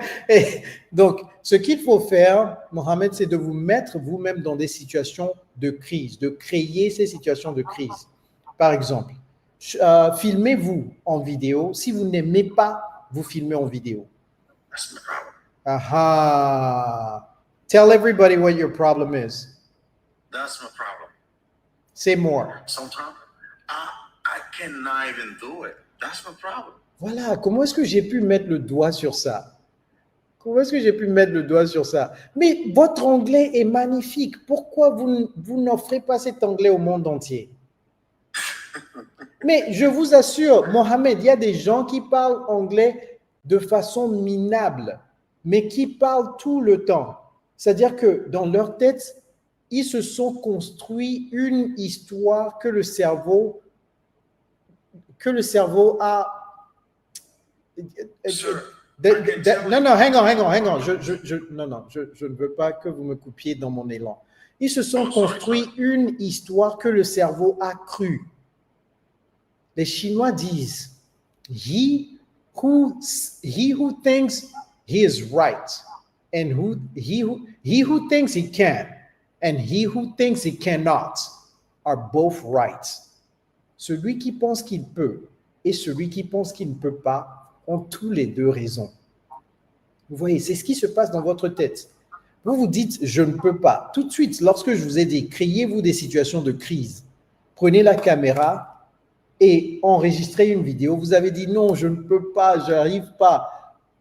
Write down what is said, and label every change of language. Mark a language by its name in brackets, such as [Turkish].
[French] Et donc, ce qu'il faut faire, Mohamed, c'est de vous mettre vous-même dans des situations de crise, de créer ces situations de crise. Par exemple, filmez-vous en vidéo. Si vous n'aimez pas vous filmer en vidéo. [English] That's my problem. Aha. Tell everybody what your problem is. That's my problem. Say more. Sometimes I cannot even do it. That's my problem. [French] Voilà. Comment est-ce que j'ai pu mettre le doigt sur ça? Comment est-ce que j'ai pu mettre le doigt sur ça? Mais votre anglais est magnifique. Pourquoi vous n'offrez pas cet anglais au monde entier? Mais je vous assure, Mohamed, il y a des gens qui parlent anglais de façon minable, mais qui parlent tout le temps. C'est-à-dire que dans leur tête, ils se sont construits une histoire que le cerveau a. [English] Sir, Non, hang on. [French] Je ne veux pas que vous me coupiez dans mon élan. Ils se sont construits une histoire que le cerveau a crue. Les Chinois disent [English] he who thinks he is right and he who thinks he can and he who thinks he cannot are both right. [French] Celui qui pense qu'il peut et celui qui pense qu'il ne peut pas ont tous les deux raison. Vous voyez, c'est ce qui se passe dans votre tête. Vous vous dites je ne peux pas. Tout de suite, lorsque je vous ai dit créez-vous des situations de crise, prenez la caméra et enregistrer une vidéo, vous avez dit non, je ne peux pas, je n'arrive pas.